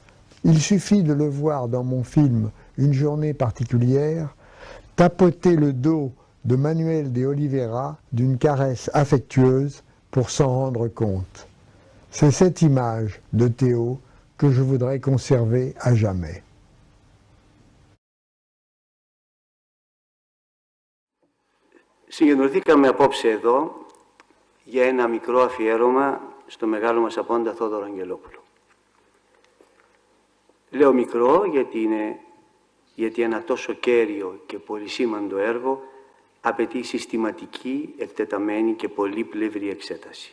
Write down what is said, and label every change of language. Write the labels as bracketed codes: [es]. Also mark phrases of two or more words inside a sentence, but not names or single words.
[fr] Il suffit de le voir dans mon film Une journée particulière, tapoter le dos de Manuel de Oliveira d'une caresse affectueuse pour s'en rendre compte. C'est cette image de Teo que je voudrais conserver à jamais. [el] Συγκεντρωθήκαμε απόψε εδώ για ένα μικρό αφιέρωμα στο μεγάλο μας απόντα Θόδωρο Αγγελόπουλο. Λέω μικρό γιατί ένα τόσο κέριο και πολυσήμαντο έργο απαιτεί συστηματική, εκτεταμένη και πολύπλευρη εξέταση.